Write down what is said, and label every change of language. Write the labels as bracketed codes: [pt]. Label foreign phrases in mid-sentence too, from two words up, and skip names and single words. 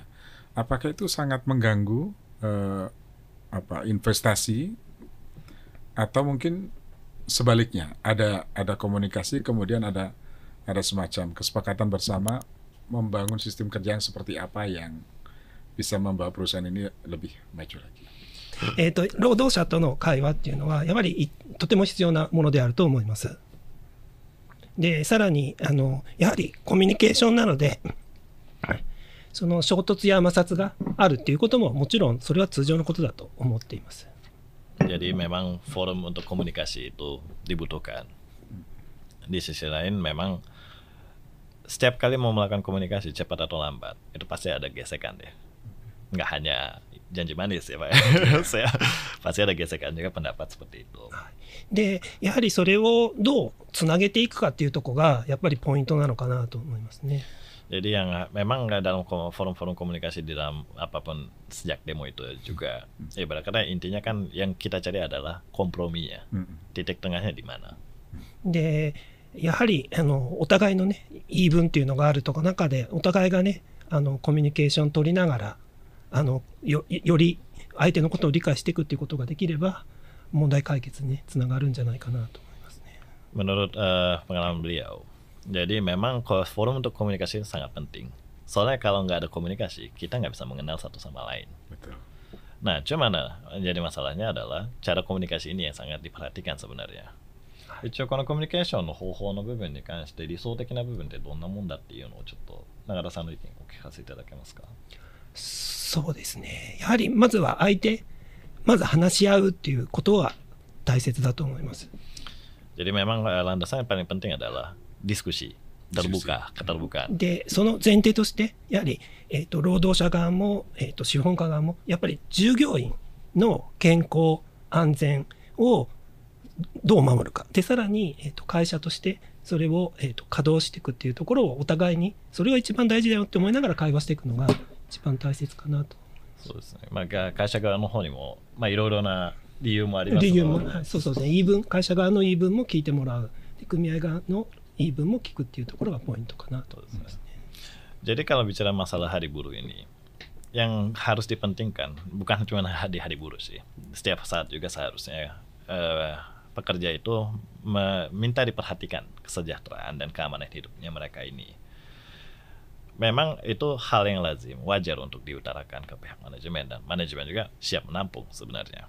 [id] Apakah itu sangat mengganggu investasi atau mungkin sebaliknya ada komunikasi kemudian ada semacam kesepakatan bersama membangun sistem kerja yang seperti apa yang bisa membawa perusahaan ini lebih maju lagi. [ja] 労働者との会話っていうのはやはりとても必要なものであると思います。でさらにやはりコミュニケーションなのでその衝突や摩擦があるっていうことももちろんそれは通常のことだと思っています。 [id] Jadi memang forum untuk komunikasi itu dibutuhkan. Di sisi lain memang setiap kali mau melakukan komunikasi cepat atau lambat itu pasti ada gesekan ya. Nggak hanya janji manis ya Pak. Pasti ada gesekan juga pendapat seperti itu. [ja] でやはりそれをどうつなげていくかっていうところがやっぱりポイントなのかなと思いますね。 [id] Jadi yang memang dalam forum-forum komunikasi di dalam apapun sejak demo itu juga, ibarat kata intinya kan yang kita cari adalah komprominya, titik tengahnya di mana. [ja] でやはりお互いのね言い分っていうのがあるとか中でお互いがねコミュニケーション取りながらより相手のことを理解していくっていうことができれば問題解決に、ね、つながるんじゃないかなと思いますね。 [id] Menurut pengalaman beliau, jadi memang forum untuk komunikasi sangat penting. Soalnya kalau nggak ada komunikasi, kita nggak bisa mengenal satu sama lain. Betul. Nah, cuman jadi masalahnya adalah cara komunikasi ini yang sangat diperhatikan sebenarnya. [ja] 一応このコミュニケーションの方法の部分に関して理想的な部分ってどんなもんだっていうのをちょっと永田さんの意見をお聞かせいただけますか。そうですね。やはりまずはまず話し合うっていうことは大切だと思います。 [id] Jadi memang landasan yang paling penting adalah diskusi, terbuka, keterbukaan. [ja] で、その前提としてやはり労働者側も資本家側もやっぱり従業員の健康安全をどう守るか。で、さらに会社としてそれを稼働していくっていうところをお互いにそれが一番大事だよって思いながら会話していくのが一番大切かなと。そうですね。まあ会社側の方にもいろいろな理由もありますので。理由も、はい、そうですね。言い分、会社側の言い分も聞いてもらう。で、組合側の言い分も聞くっていうところがポイントかなと思いますね。 [id] Jadi kalau bicara masalah hari buruh ini, yang harus dipentingkan bukan cuma di hari buruh sih. Setiap saat juga seharusnya pekerja itu minta diperhatikan kesejahteraan dan keamanan hidupnya mereka ini. Memang itu hal yang lazim, wajar untuk diutarakan ke pihak manajemen dan manajemen juga siap menampung sebenarnya.